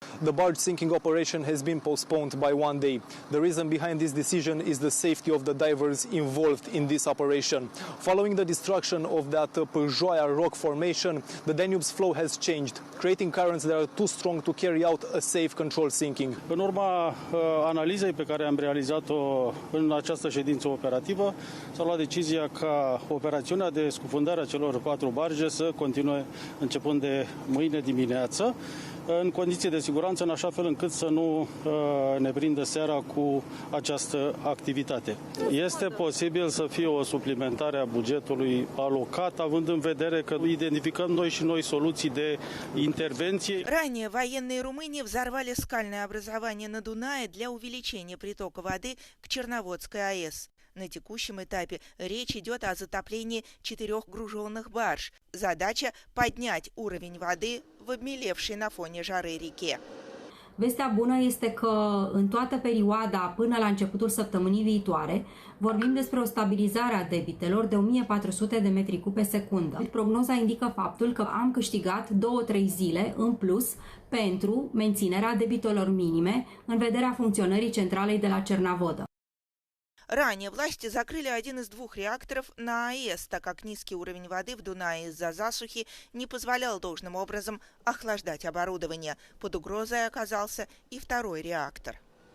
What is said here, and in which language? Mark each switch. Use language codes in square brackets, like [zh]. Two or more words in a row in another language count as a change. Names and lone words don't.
[en] the barge sinking operation has been postponed by 1 day. The reason behind this decision is the safety of the divers involved in this operation. Following the destruction of that Pâjoaia rock formation, the Danube's flow has changed, creating currents that are too strong to carry out a safe control sinking. [ro] În urma analizei pe care am realizat-o în această ședință operativă, s-a luat decizia ca operațiunea de scufundare a celor 4 barge să continue începând de mâine dimineață, în condiții de siguranță, în așa fel încât să nu ne prindă seara cu această activitate. Este posibil să fie o suplimentare a bugetului alocat, având în vedere că identificăm noi soluții de интервенции. [ru] Ранее военные Румынии взорвали скальное образование на Дунае для увеличения притока воды к Черноводской АЭС. На текущем этапе речь идет о затоплении 4 груженных барж. Задача – поднять уровень воды в обмелевшей на фоне жары реке. [ro] Vestea bună este că în toată perioada până la începutul săptămânii viitoare vorbim despre o stabilizare a debitelor de 1400 de metri cub pe secundă. Prognoza indică faptul că am câștigat 2-3 zile în plus pentru menținerea debitelor minime în vederea funcționării centralei de la Cernavodă. [ru] Ранее власти закрыли один из 2 реакторов на АЭС, так как низкий уровень воды в Дунае из-за засухи не позволял должным образом охлаждать оборудование. Под угрозой оказался и 2-й реактор.